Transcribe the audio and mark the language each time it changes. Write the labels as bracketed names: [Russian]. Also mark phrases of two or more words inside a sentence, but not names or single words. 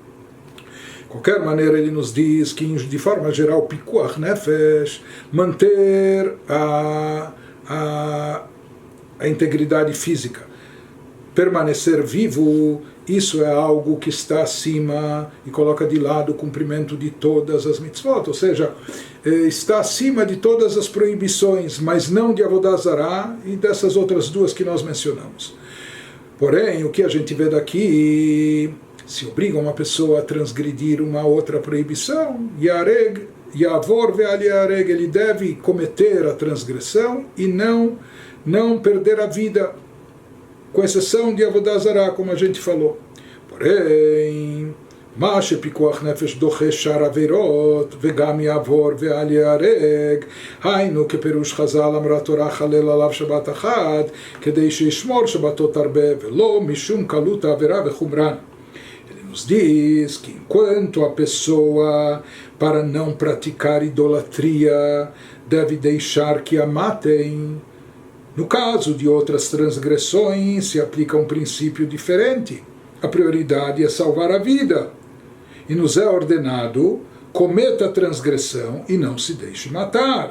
[Portuguese] De qualquer maneira, ele nos diz que, de forma geral, [Hebrew] פיקוח נפש, [Portuguese] manter a integridade física, permanecer vivo, isso é algo que está acima e coloca de lado o cumprimento de todas as mitzvot, ou seja, está acima de todas as proibições, mas não de [Hebrew] עבודה זרה [Portuguese] e dessas outras 2 que nós mencionamos. Porém, o que a gente vê daqui, se obriga uma pessoa a transgredir uma outra proibição, [Hebrew] יעבור ואל ייהרג, [Portuguese] ele deve cometer a transgressão e não perder a vida, com exceção de [Hebrew] עבודה זרה, [Portuguese] como a gente falou. Porém, [Hebrew] מה שפיקוח נפש דוחה שאר עבירות וגם יעבור ואל ייהרג, היינו כפירוש חז"ל אמרה תורה חלל עליו שבת אחת כדי שישמור שבתות הרבה ולא משום קלות העבירה וחומרן. [Portuguese] Ele nos diz que enquanto a pessoa, para não praticar idolatria, deve deixar que a matem, no caso de outras transgressões se aplica um princípio diferente. A prioridade é salvar a vida. e nos é ordenado, cometa a transgressão e não se deixe matar.